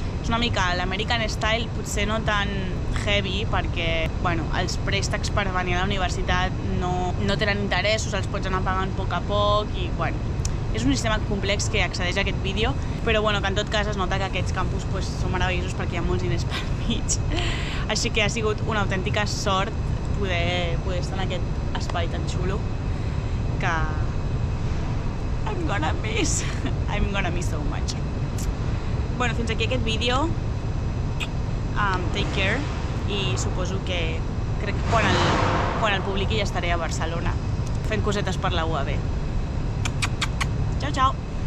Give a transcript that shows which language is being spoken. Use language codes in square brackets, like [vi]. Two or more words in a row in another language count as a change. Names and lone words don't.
[ca] És una mica l' [en] American Style, [ca] potser no tan heavy, perquè bueno, els préstecs per venir a la universitat no tenen interessos, els pots anar pagant a poc i bueno, és un sistema complex que accedeix a aquest vídeo, però bueno, que en tot cas es nota que aquests campus pues, són meravellosos perquè hi ha molts diners per mig. Així que ha sigut una autèntica sort poder estar en aquest espai tan xulo que [en] I'm gonna miss so much. [ca] Bueno, fins aquí aquest vídeo. [en] Take care [ca] i suposo que crec que quan el publiqui ja estaré a Barcelona fent cosetes per la UAB. [it] Ciao, ciao!